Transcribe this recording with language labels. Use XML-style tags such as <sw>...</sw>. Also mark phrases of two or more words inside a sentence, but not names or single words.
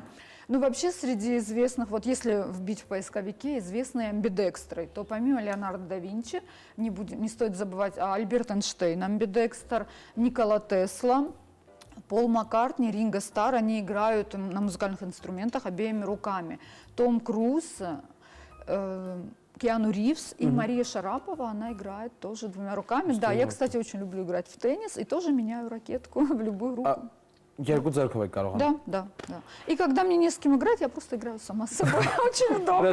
<ru>Ну, вообще, среди известных, вот если вбить в поисковике известные амбидекстры, то помимо Леонардо да Винчи, не стоит забывать Альберт Эйнштейн, амбидекстер, Никола Тесла, Пол Маккартни, Ринго Старр, они играют на музыкальных инструментах обеими руками. Том Круз, Киану Ривз и Мария Шарапова, она играет тоже двумя руками. Да, я, кстати, очень люблю играть в теннис и тоже меняю ракетку в любую руку.</ru> <hy>Երկու ձեռքով եք կարող անում։</hy> <ru>Да. И когда мне не с кем играть, я просто играю сама с собой. Очень удобно։</ru>